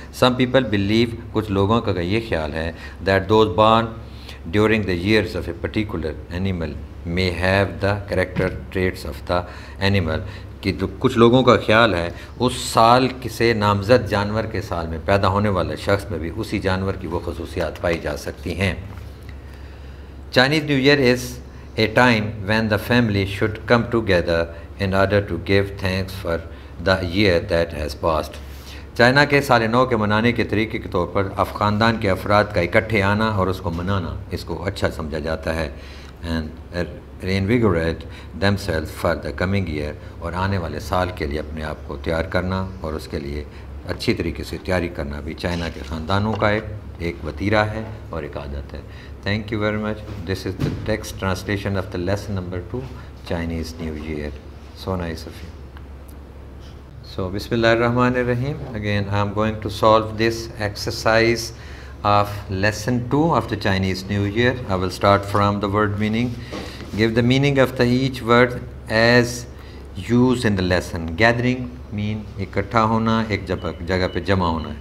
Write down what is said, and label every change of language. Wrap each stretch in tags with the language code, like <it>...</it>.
<en>Some people believe،</en> <ur>کچھ لوگوں کا یہ خیال ہے</ur> <en>that those born during the years of a particular animal may have the character traits of the animal،</en> <ur>کہ کچھ لوگوں کا خیال ہے اس سال سے نامزد جانور کے سال میں پیدا ہونے والے شخص میں بھی اسی جانور کی وہ خصوصیات پائی جا سکتی ہیں.</ur> <en>Chinese New Year is a time when the family should come together in order to give thanks for the year that has passed.</en> <ur>China کے سال نو کے منانے کے طریقے کے طور پر خاندان کے افراد کا اکٹھے آنا اور اس کو منانا اس کو اچھا سمجھا جاتا ہے.</ur> <en>and reinvigorate themselves for the coming year،</en> <ur>اور آنے والے سال کے لیے اپنے آپ کو تیار کرنا اور اس کے لیے اچھی طریقے سے تیاری کرنا بھی چائنا کے خاندانوں کا ایک وتیرہ ہے اور ایک عادت ہے.</ur> <en>Thank you very much. This is the text translation of the lesson number 2 Chinese New Year. So nice of you. So</en> <ar>Bismillah ar-Rahman ar-Rahim.</ar> <en>Again I am going to solve this exercise of lesson 2 of the Chinese New Year. I will start from the word meaning. Give the meaning of the each word as used in the lesson. Gathering mean</en> <ur>اکٹھا ہونا, ایک جگہ پہ جمع ہونا.</ur>